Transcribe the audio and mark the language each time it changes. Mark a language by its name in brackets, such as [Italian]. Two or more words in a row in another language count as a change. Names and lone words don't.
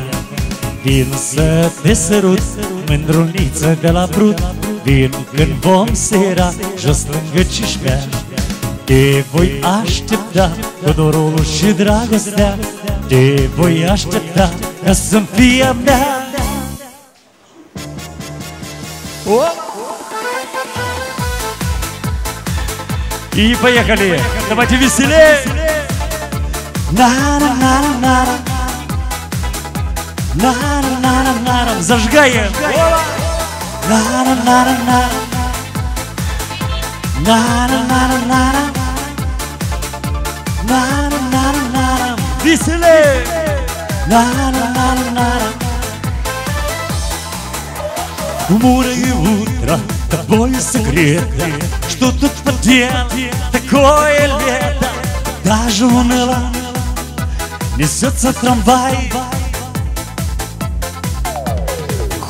[Romanian] Vin să te sărut, mândruliță de la brut. Vin când vom sera, jos lângă Cișmea. Te voi aștepta cu dorul și dragostea, te voi aștepta ca să-mi fie a mea. [Russian] И поехали! Давайте веселее! На-на-на-на-на. На-на-на-на-на. Зажигаем! На-на-на-на-на. На-на-на-на-на. На-на-на-на-на. Веселее! На-на-на-на-на. Хмурое утро, тобою согрето, что тут поделать, такое лето. Даже уныло несется трамвай.